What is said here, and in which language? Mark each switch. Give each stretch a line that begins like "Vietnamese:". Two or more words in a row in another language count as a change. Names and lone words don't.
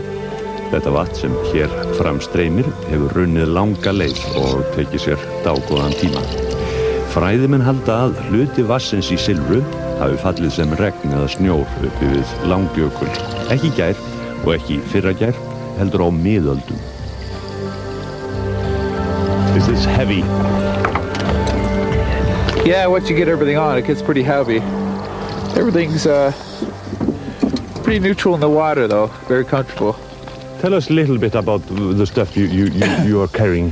Icelandic: Þetta vatn sem hér framstreymir hefur runnið langa leið og tekið sér dágóðan tíma. Fræðimenn halda að hluti vassins í Silfru hafi fallið sem regn eða snjór uppi við Langjökul. Ekki í gær og ekki í fyrragær, heldur á miðöldum.
English: Is this heavy? Yeah, once you get everything on, it gets pretty heavy. Everything's pretty neutral in the water, though. Very comfortable. Tell us a little bit about the stuff you are carrying.